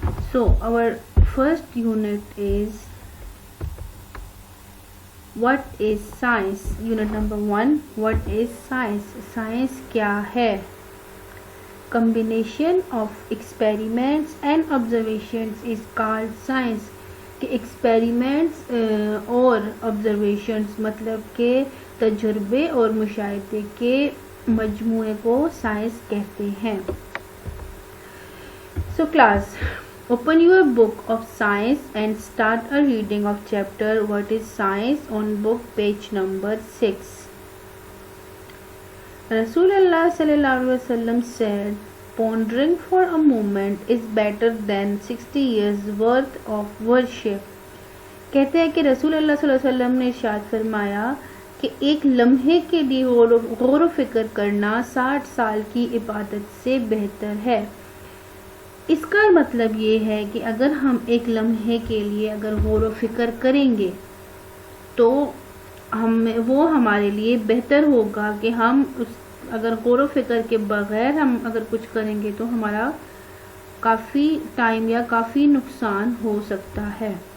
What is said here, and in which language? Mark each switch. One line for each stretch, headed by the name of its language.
English: So our first unit is what is science? Unit number 1, what is science? Science
Urdu: kya hai?
English: Combination of experiments and observations is called science.
Urdu: کہ experiments اور observations مطلب کہ تجربے اور مشاہدے کے مجموعے کو سائنس کہتے ہیں.
English: So class open your book of science and start a reading of chapter what is science on book page number 6. رسول اللہ صلی اللہ علیہ وسلم said pondering for a moment is better than 60 years worth of worship.
Urdu: کہتے ہیں کہ رسول اللہ صلی اللہ علیہ وسلم نے ارشاد فرمایا کہ ایک لمحے کے لیے غور و فکر کرنا 60 سال کی عبادت سے بہتر ہے. اس کا مطلب یہ ہے کہ اگر ہم ایک لمحے کے لیے اگر غور و فکر کریں گے تو وہ ہمارے لیے بہتر ہوگا کہ ہم اگر غور و فکر کے بغیر ہم اگر کچھ کریں گے تو ہمارا کافی ٹائم یا کافی نقصان ہو سکتا ہے.